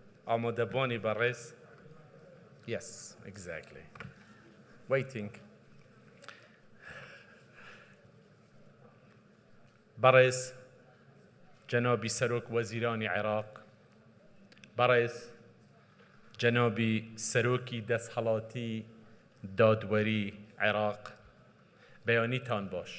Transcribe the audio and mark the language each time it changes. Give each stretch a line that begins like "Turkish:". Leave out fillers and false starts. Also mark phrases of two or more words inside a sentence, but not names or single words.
Central Kurdish: آمادەبوانی بەڕێز.
English: Yes, exactly. Waiting.
Central Kurdish: بەڕێز جەنابی سەرۆک وەزیرانی عێراق، بەڕێز جەنابی سەرۆکی دەستهەڵاتی دادوەری عێراق، بەیانیتان باش.